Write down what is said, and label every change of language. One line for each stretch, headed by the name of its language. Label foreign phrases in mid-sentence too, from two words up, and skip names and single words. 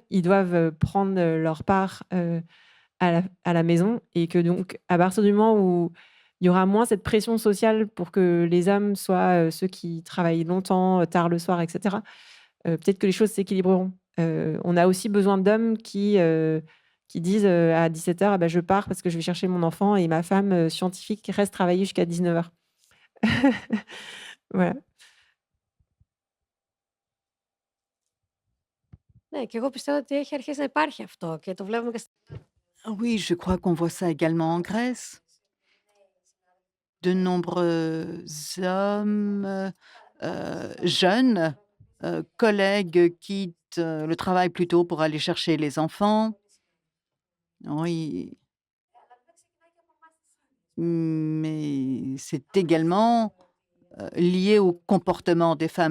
French: Ils doivent, prendre, leur part, à la maison et que donc à partir du moment où il y aura moins cette pression sociale pour que les hommes soient, ceux qui travaillent longtemps, tard le soir et cetera, peut-être que les choses s'équilibreront. On a aussi besoin d'hommes qui disent, à 17:00: «Ah bah, je pars parce que je vais chercher mon enfant et ma femme, scientifique reste travailler jusqu'à 19:00». Voilà.
Greek: Ναι, και εγώ πιστεύω ότι έχει αρχίσει να υπάρχει αυτό και το βλέπουμε και
French: Ah oui, je crois qu'on voit ça également en Grèce. De nombreux hommes, jeunes, collègues quittent, le travail plus tôt pour aller chercher les enfants. Oui, mais c'est également, liées au comportement des femmes.